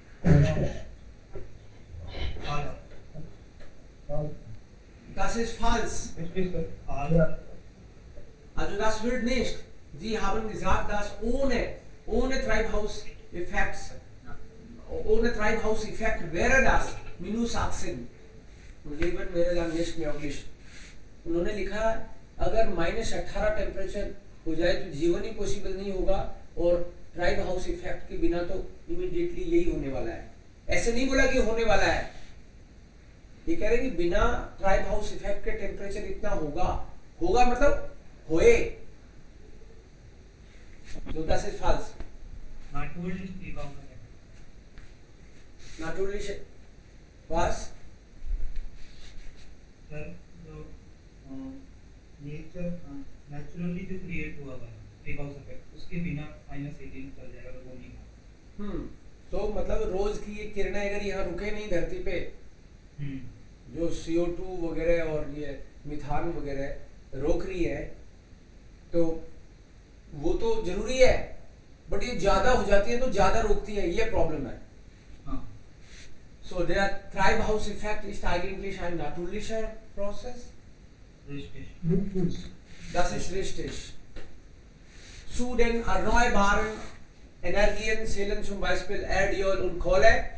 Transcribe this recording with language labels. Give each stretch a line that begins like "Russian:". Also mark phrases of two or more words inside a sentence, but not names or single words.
German: Das ist falsch. Also das wird nicht. Sie haben gesagt, dass ohne Treibhauseffekt wäre das minus 18 und Leben wäre dann nicht möglich.
Hindi: उन्होंने लिखा अगर -18 टेम्परेचर हो जाए तो जीवन ही पॉसिबल नहीं होगा और
German: Treibhauseffekt
Hindi: के बिना तो इमीडिएटली यही होने वाला है. ऐसे नहीं बोला कि होने वाला है, ये कह रहे कि बिना
German: Treibhauseffekt
Hindi: के टेम्परेचर इतना होगा मतलब होए.
German: So das ist falsch. Natürlich Treibhauseffekt. Natürlich was?
Hindi: सर जो नेचर नेचुरली जो क्रिएट हुआ है
German: Treibhauseffekt
Hindi: उसके बिना -18 चल जाएगा तो वो नहीं. तो मतलब रोज की ये किरणें अगर यहाँ रुके नहीं धरती पे, जो CO2 वगैरह और ये मिथान वगैरह रोक रही है, तो वो तो जरूरी है, बट ये ज्यादा हो जाती है तो ज्यादा रोकती है, ये प्रॉब्लम है.
German: So der Treibhauseffekt ist eigentlich ein natürlicher Prozess. Richtig. Das ist richtig. Zu den erneuerbaren Energien zählen zum Beispiel Erdöl und Kohle.